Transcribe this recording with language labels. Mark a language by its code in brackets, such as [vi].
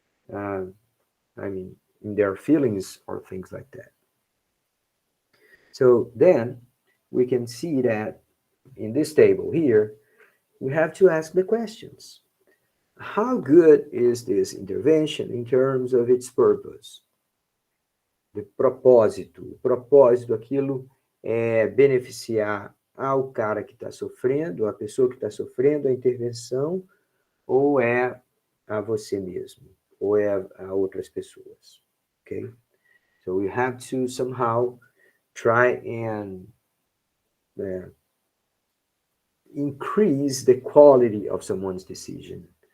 [en] Uh, in their feelings or things like that. So then we can see that in this table here, we have to ask the questions. How good is this intervention in terms of its purpose? [pt] De propósito. O propósito, aquilo é beneficiar ao cara que está sofrendo, a pessoa que está sofrendo a intervenção, ou é a você mesmo ou é a outras pessoas, okay? [en] So we have to somehow try and uh, increase the quality of someone's decision.